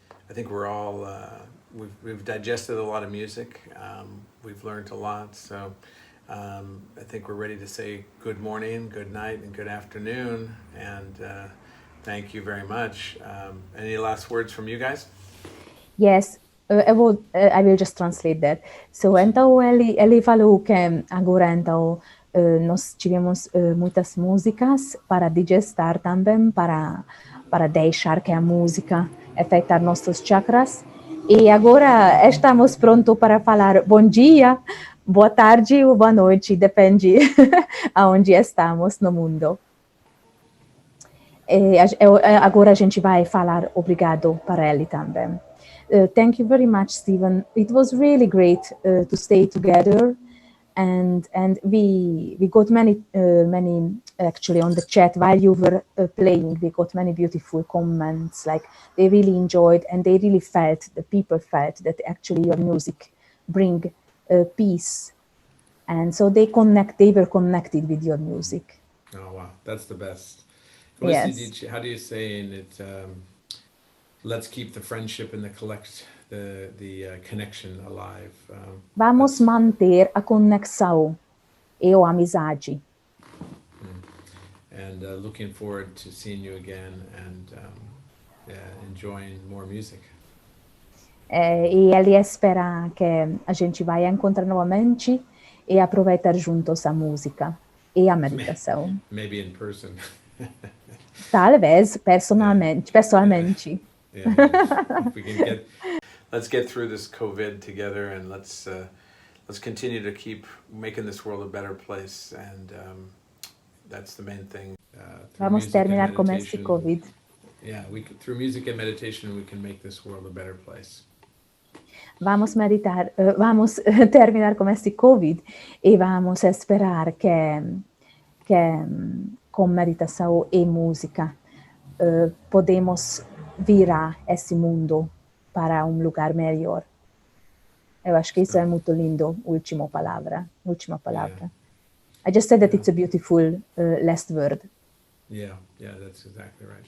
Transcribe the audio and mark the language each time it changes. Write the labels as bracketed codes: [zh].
[en] I think we're all, we've digested a lot of music. We've learned a lot, so I think we're ready to say good morning, good night, and good afternoon, and thank you very much. Any last words from you guys? Yes, I will just translate that. [pt] So, então ele falou que agora então nós tivemos muitas músicas para digestar também, para deixar que a música afetar nossos chakras. E agora estamos prontos para falar bom dia, boa tarde ou boa noite, depende aonde estamos no mundo. E agora a gente vai falar obrigado para ele também. [en] Thank you very much, Stephen. It was really great to stay together, and we got many actually on the chat while you were playing. We got many beautiful comments, like they really enjoyed and they really felt, the people felt that actually your music bring peace, and so they were connected with your music. Oh wow, that's the best. Yes. How do you say in it? Let's keep the friendship and the connection alive. [pt] Vamos manter a conexão e a amizade. [en] and looking forward to seeing you again and enjoying more music. [pt] E ele espera que a gente vai encontrar novamente e aproveitar juntos a música e a meditação. [en] Maybe in person. [pt] Talvez pessoalmente. [en] If we can let's get through this COVID together, and let's continue to keep making this world a better place, and that's the main thing. [pt] Vamos terminar com esse COVID. [en] Yeah, through music and meditation, we can make this world a better place. [pt] Vamos terminar com esse COVID e vamos esperar que com meditação e música podemos virar esse mundo para lugar melhor. Eu acho que isso é muito lindo, última palavra. [en] Yeah. I just said that it's a beautiful last word. Yeah, that's exactly right.